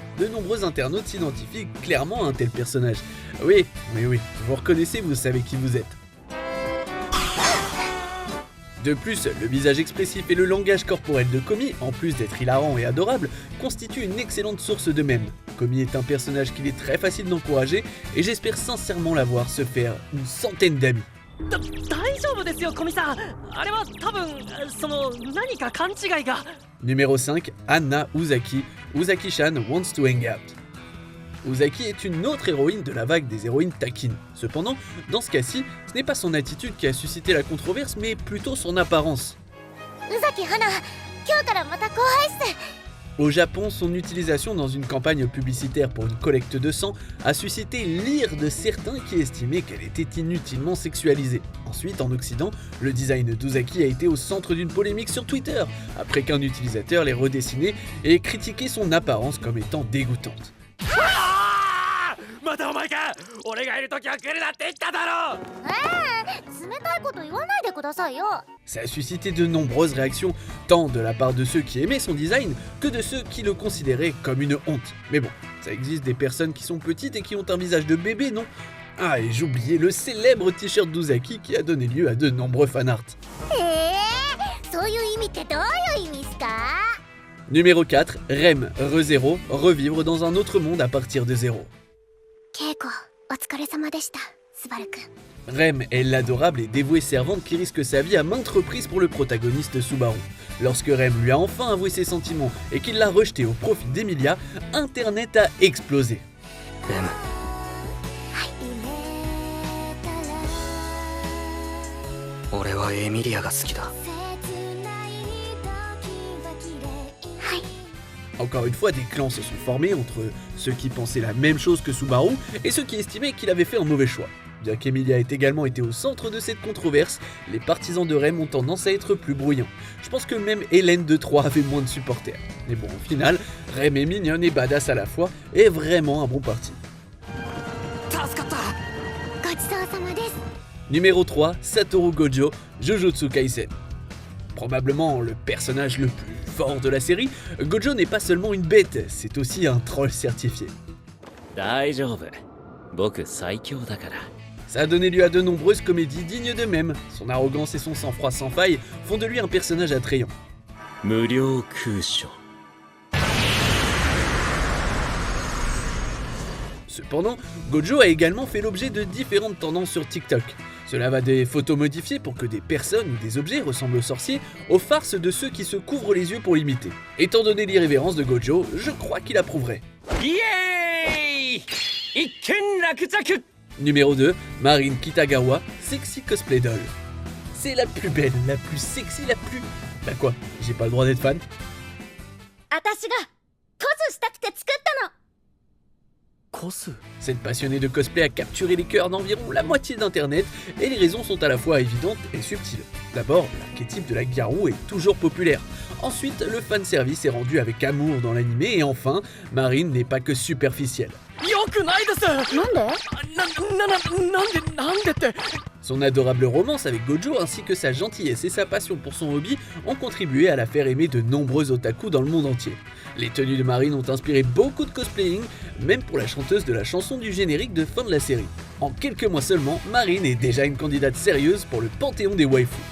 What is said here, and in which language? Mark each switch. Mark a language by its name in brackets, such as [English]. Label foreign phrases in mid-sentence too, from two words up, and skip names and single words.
[French] De nombreux internautes s'identifient clairement à un tel personnage. Oui, vous reconnaissez, vous savez qui vous êtes. De plus, le visage expressif et le langage corporel de Komi, en plus d'être hilarant et adorable, constituent une excellente source de mèmes. Komi est un personnage qu'il est très facile d'encourager et j'espère sincèrement la voir se faire une centaine d'amis. [Japanese] 大丈夫ですよ、コミさん。あれは多分何か勘違いが。 [French] Numéro 5, Anna Uzaki. [English] Uzaki-chan wants to hang out. [French] Uzaki est une autre héroïne de la vague des héroïnes taquines. Cependant, dans ce cas-ci, ce n'est pas son attitude qui a suscité la controverse, mais plutôt son apparence. [Japanese] 宇崎花、今日からまた後輩っす。 [French] Au Japon, son utilisation dans une campagne publicitaire pour une collecte de sang a suscité l'ire de certains qui estimaient qu'elle était inutilement sexualisée. Ensuite, en Occident, le design d'Uzaki a été au centre d'une polémique sur Twitter, après qu'un utilisateur l'ait redessiné et critiqué son apparence comme étant dégoûtante. [Japanese] またお前か。俺がいるときは来るなって言っただろ。冷たいこと言わないでくださいよ。 [French] Ça a suscité de nombreuses réactions, tant de la part de ceux qui aimaient son design que de ceux qui le considéraient comme une honte. Mais bon, ça existe des personnes qui sont petites et qui ont un visage de bébé, non? Ah, et j'oubliais le célèbre t-shirt d'Uzaki qui a donné lieu à de nombreux fanarts. [Japanese] そういう意味ってどういう意味っすか？ [French] Numéro 4, Rem, ReZero, revivre dans un autre monde à partir de zéro. [Japanese] 稽古お疲れ様でした、スバルくん。 [French] Rem est l'adorable et dévouée servante qui risque sa vie à maintes reprises pour le protagoniste Subaru. Lorsque Rem lui a enfin avoué ses sentiments et qu'il l'a rejeté au profit d'Emilia, Internet a explosé. [Japanese] 俺はエミリアが好きだ。 [French] Encore une fois, des clans se sont formés entre ceux qui pensaient la même chose que Subaru et ceux qui estimaient qu'il avait fait un mauvais choix. Bien qu'Emilia ait également été au centre de cette controverse, les partisans de Rem ont tendance à être plus bruyants. Je pense que même Hélène de Troyes avait moins de supporters. Mais bon, au final, Rem est mignonne et badass à la fois, et est vraiment un bon parti. [Japanese] 助かった。ごちそうさまです。 [French] Numéro 3, Satoru Gojo, Jujutsu Kaisen. Probablement le personnage le plus fort de la série, Gojo n'est pas seulement une bête, c'est aussi un troll certifié. [Japanese] 大丈夫。僕最強だから。 [French] Ça a donné lieu à de nombreuses comédies dignes d'eux-mêmes. Son arrogance et son sang-froid sans faille font de lui un personnage attrayant. [Japanese] 無料空所。 [French] Cependant, Gojo a également fait l'objet de différentes tendances sur TikTok. Cela va des photos modifiées pour que des personnes ou des objets ressemblent aux sorciers, aux farces de ceux qui se couvrent les yeux pour l'imiter. Étant donné l'irrévérence de Gojo, je crois qu'il approuverait. [Japanese] イエーイ。一件落着。 [French] Numéro 2, Marine Kitagawa, Sexy Cosplay Doll. C'est la plus belle, la plus sexy, la plus... Bah quoi, j'ai pas le droit d'être fan? [Japanese] 私がコスしたくて作ったの。コス。 [French] Cette passionnée de cosplay a capturé les cœurs d'environ la moitié d'internet et les raisons sont à la fois évidentes et subtiles. D'abord, l'archétype de la Garou est toujours populaire. Ensuite, le fanservice est rendu avec amour dans l'animé et enfin, Marine n'est pas que superficielle. [Japanese] よくないです。なんで？なんでって。 [French] Son adorable romance avec Gojo ainsi que sa gentillesse et sa passion pour son hobby ont contribué à la faire aimer de nombreux otaku dans le monde entier. Les tenues de Marine ont inspiré beaucoup de cosplaying, même pour la chanteuse de la chanson du générique de fin de la série. En quelques mois seulement, Marine est déjà une candidate sérieuse pour le panthéon des waifus.